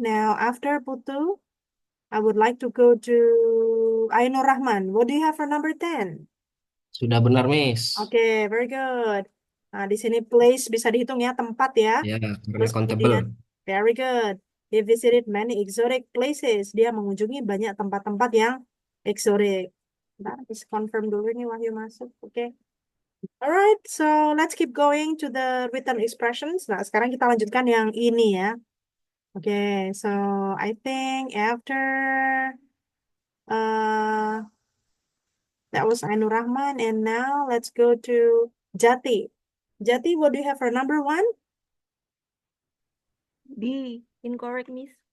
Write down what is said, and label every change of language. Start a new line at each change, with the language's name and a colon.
English: Now after Putu, I would like to go to Ainur Rahman. What do you have for number 10?
Indonesian: Sudah benar, Miss.
English: Okay, very good.
Indonesian: Nah, di sini place bisa dihitung ya, tempat ya. Ya, karena Terus
English: countable.
Indonesian: kemudian,
English: very good. He visited many exotic places.
Indonesian: Dia mengunjungi banyak tempat-tempat yang exotic. Nah, bisa confirm dulu nih Wahyu masuk. Oke.
English: Alright, so let's keep going to the written expressions.
Indonesian: Nah, sekarang kita lanjutkan yang ini ya.
English: Oke, so I think after uh, that was Ainur Rahman, and now let's go to Jati. Jati, what do you have for number one? B. Incorrect, Miss.